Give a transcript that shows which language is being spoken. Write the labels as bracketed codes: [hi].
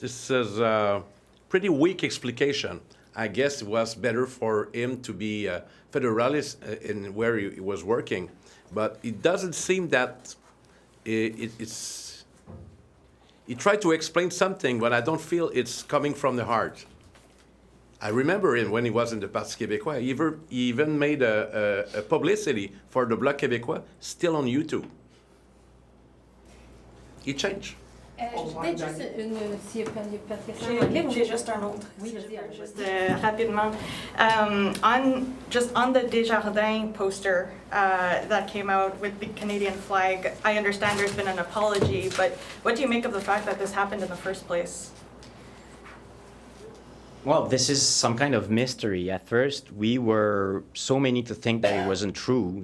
[en] This is a pretty weak explication. I guess it was better for him to be a Federalist in where he was working, but it doesn't seem that it's. He tried to explain something, but I don't feel it's coming from the heart. I remember him when he was in the Parti Québécois. He even made a publicity for the Bloc Québécois, still on YouTube. He changed. [fr] Peut-être juste s'il n'y a pas de questions en anglais. J'ai juste un autre. Oui, vas-y. Just rapidement. [en] On the Desjardins poster that came out with the Canadian flag, I understand there's been an apology, but what do you make of the fact that this happened in the first place? Well, this is some kind of mystery. At first, we were so many to think that it wasn't true.